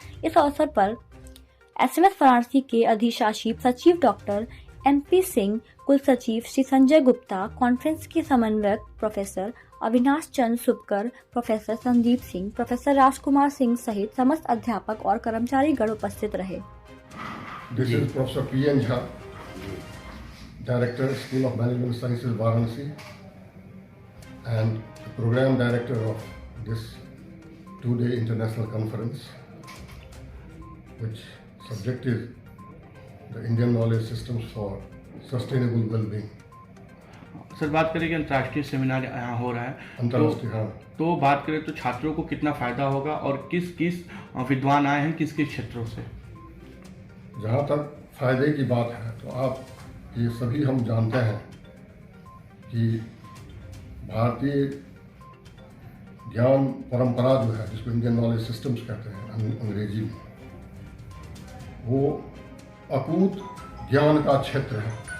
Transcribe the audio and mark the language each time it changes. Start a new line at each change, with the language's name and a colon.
Hindi: इस अवसर पर एसएमएस वाराणसी के अधिशासी सचिव डॉक्टर एमपी सिंह, कुल सचिव श्री संजय गुप्ता, कॉन्फ्रेंस के समन्वयक प्रोफेसर अविनाश चंद्र सुपकर, प्रोफेसर संदीप सिंह, प्रोफेसर राजकुमार सिंह सहित समस्त अध्यापक और कर्मचारी गण उपस्थित रहे।
English: This is Professor P.N. Jha, Director, School of Management Sciences, Varanasi, and the Program Director of this 2-day international conference, which subject is the Indian knowledge systems for sustainable well-being.
Hindi: Sir, बात करें कि अंतर्राष्ट्रीय seminar यहाँ हो रहा है, अंतर्राष्ट्रीय तो बात करें तो छात्रों को कितना फायदा होगा और किस किस विद्वान आए हैं, किस किस क्षेत्रों से? जहाँ तक फायदे की बात है तो आप ये सभी हम जानते हैं कि भारतीय ज्ञान परंपरा जो है, जिसको इंडियन नॉलेज सिस्टम्स कहते हैं अंग्रेजी में, वो अकूत ज्ञान का क्षेत्र है।